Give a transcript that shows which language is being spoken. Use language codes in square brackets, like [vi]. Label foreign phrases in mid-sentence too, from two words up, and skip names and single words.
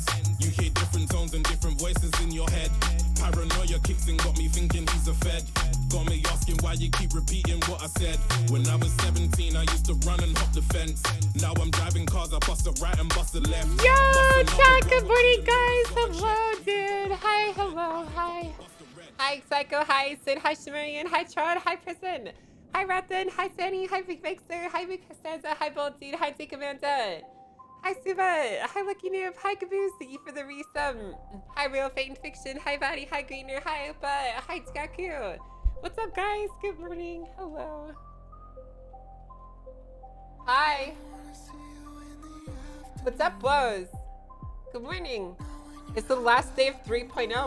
[en] You hear different tones and different voices in your head. Paranoia kicks in, got me thinking he's a fed. Got me asking why you keep repeating what I said. When I was 17, I used to run and hop the fence. Now I'm driving cars, I bust a right and bust a left. Yo, chat, good morning, guys. Hello, dude. Hi, hello, hi. Hi, Psycho. Hi, Sid. Hi, Shimerian. Hi, Trod. Hi, Prison. Hi, Rathan. Hi, Fanny. Hi, Big Mixer. Hi, Big Costanza. Hi, Bold Dude. Hi, Dick Amanda. Hi, Suba. Hi, Lucky Noob. Hi, Caboose. Thank you for the resum. Hi, Real Faint Fiction. Hi, Body. Hi, Greener. Hi, Opa. Hi, Tskaku. What's up, guys? Good morning. Hello. Hi. What's up, Blows? Good morning. It's the last day of 3.0.